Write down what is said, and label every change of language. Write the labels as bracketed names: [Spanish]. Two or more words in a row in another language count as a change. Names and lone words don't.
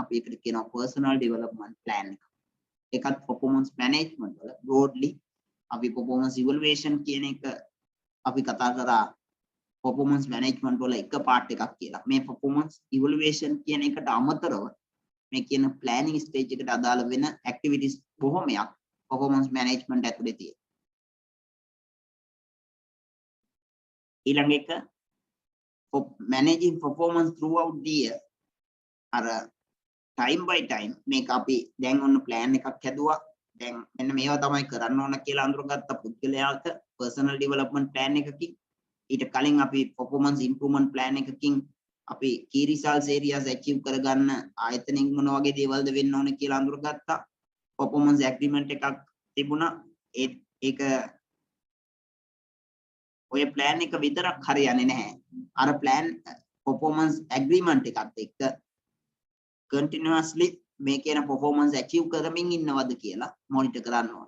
[Sinhala] අපි ඒකට කියනවා [English] personal development plan [Sinhala] එක. ඒකත් [English] performance management [Sinhala] වල broadly අපි [English] performance evaluation [Sinhala] කියන එක අපි කතා කරා [English] performance management [Sinhala] වල එක part එකක් කියලා. මේ [English] performance evaluation [Sinhala] කියන එකට අමතරව මේ කියන [English] planning stage [Sinhala] එකට අදාළ වෙන activities බොහොමයක් [English] performance management [Sinhala] ඇතුලේ තියෙනවා. ඊළඟ එක [English] for managing performance throughout the year. [Sinhala] අර [English] time by time [Sinhala] මේක අපි දැන් ඔන්න plan එකක් හැදුවා. දැන් මෙන්න මේවා තමයි කරන්න ඕන කියලා අඳුරගත්ත පුද්ගලයාට [English] personal development plan [Sinhala] එකකින් ඊට කලින් අපි [English] performance improvement plan [Sinhala] එකකින් අපි [English] key results areas achieve [Sinhala] කරගන්න ආයතනෙන් මොන වගේ දේවල්ද වෙන්න ඕන කියලා අඳුරගත්තා. [English] performance agreement [Sinhala] එකක් තිබුණා. ඒක ඔය plan එක විතරක් හරියන්නේ නැහැ. අර [English] plan performance agreement [Sinhala] එකත් එක්ක continuously මේ කියන [English] performance achieve [Sinhala] කරමින් ඉන්නවද කියලා monitor කරන්න ඕනේ.